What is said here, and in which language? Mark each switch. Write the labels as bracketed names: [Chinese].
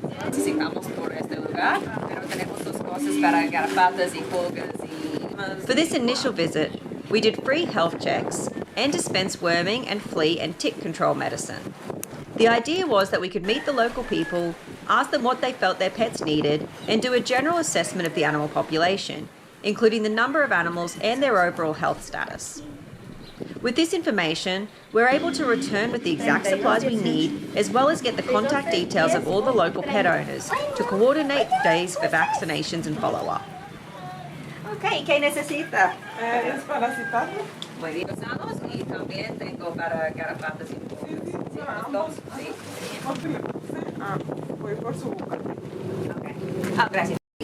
[Spanish] Necesitamos por este lugar, pero tenemos dos cosas para garrapatas y pulgas y... [English] For this initial visit, we did free health checks and dispensed worming and flea and tick control medicine. The idea was that we could meet the local people, ask them what they felt their pets needed, and do a general assessment of the animal population, including the number of animals and their overall health status. With this information, we're able to return with the exact supplies we need, as well as get the contact details of all the local pet owners to coordinate days for vaccinations and follow-up. [Spanish] Okay, ¿qué necesita? Desparasitarlo. Muy bien. Sanos, y también tengo para garrapatas y pulgas. Sí, los dos, sí. Voy por su boca. Okay. Ah, gracias.